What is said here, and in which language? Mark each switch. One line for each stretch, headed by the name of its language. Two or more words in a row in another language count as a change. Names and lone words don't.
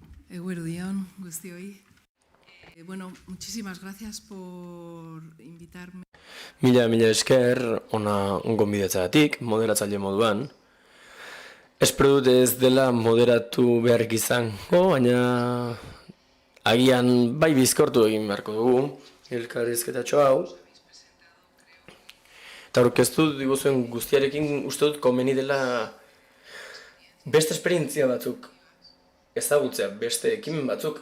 Basque: Eguerdion, guztioi. Bueno,
Spanish: muchísimas gracias por invitarme.
Basque: Mila esker, ona gonbidatzeagatik, moderatzaile moduan. Espero dut ez dela moderatu beharrik izango, baina agian bai bizkortu egin beharko dugu, elkarrizketatxo hau. Eta aurkeztu diguzuen guztiarekin uste dut komeni dela beste esperientzia batzuk ezagutzea, beste ekimen batzuk.